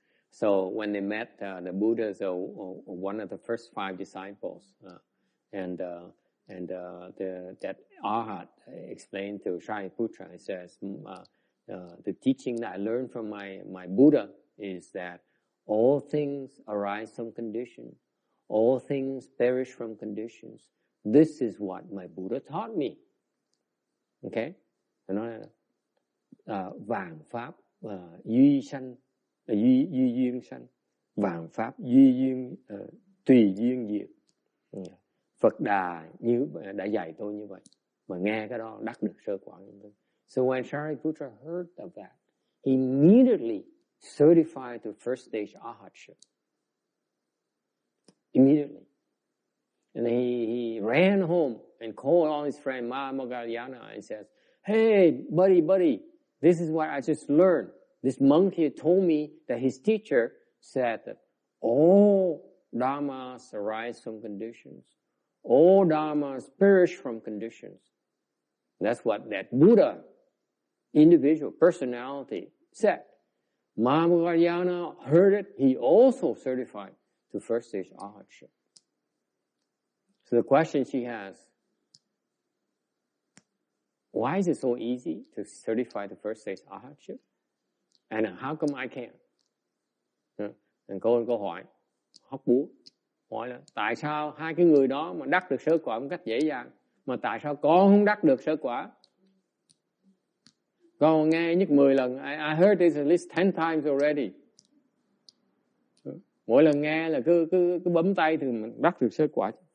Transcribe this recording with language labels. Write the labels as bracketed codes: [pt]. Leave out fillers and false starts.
[en] So when they met the Buddhas, one of the first 5 disciples, that Arhat explained to Shariputra, he says, the teaching that I learned from my Buddha is that all things arise from conditions. All things perish from conditions. This is what my Buddha taught me. Okay? [vi] Nó là vạn pháp duy duyên sanh, vạn pháp duy duyên tùy duyên diệt. Phật Đà đã dạy tôi như vậy, mà nghe cái đó đắc được sơ quả như thế. [en] So when Shariputra heard of that, he immediately certified to first stage arhatship. Immediately. And he ran home and called all his friend Mahamoggallana and says, hey, buddy, this is what I just learned. This monk here told me that his teacher said that all dharmas arise from conditions. All dharmas perish from conditions. That's what that Buddha, individual personality, said. Mahamoggallana heard it. He also certified to first stage arhatship. So the question she has, why is it so easy to certify the first stage arhatship? And how come I can't? [vi] Câu hỏi hóc búa, hỏi là tại sao hai cái người đó mà đắc được sơ quả một cách dễ dàng, mà tại sao con không đắc được sơ quả? Con nghe nhất 10 lần. [en] I heard this at least 10 times already. [vi] Mỗi lần nghe là cứ bấm tay thì mình bắt được sơ quả.